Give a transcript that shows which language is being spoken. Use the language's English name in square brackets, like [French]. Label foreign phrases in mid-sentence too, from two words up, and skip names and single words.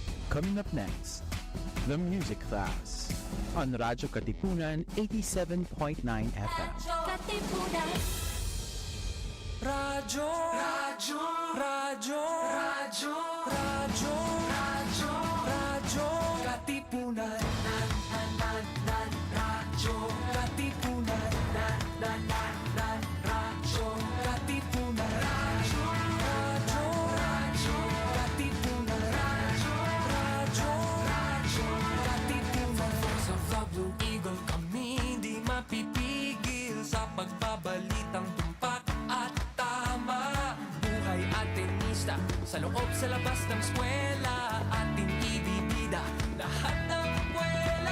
[English] Coming up next, the music class on Radyo Katipunan 87.9 FM. [Filipino] Katipunan. Radyo, radyo, radyo, radyo, radyo, radyo, radyo, Katipunan. Radyo, Katipunan. Radyo, Katipunan. Radyo, radyo, radyo, Katipunan. Radyo, radyo, radyo, Katipunan. Sa Vlog Blue Eagle kami di mapipigil sa pagbabalitang tumpak at tama. Buhay at tenista sa loob sa labas ng eskwela, ating ibibida lahat ng buwela.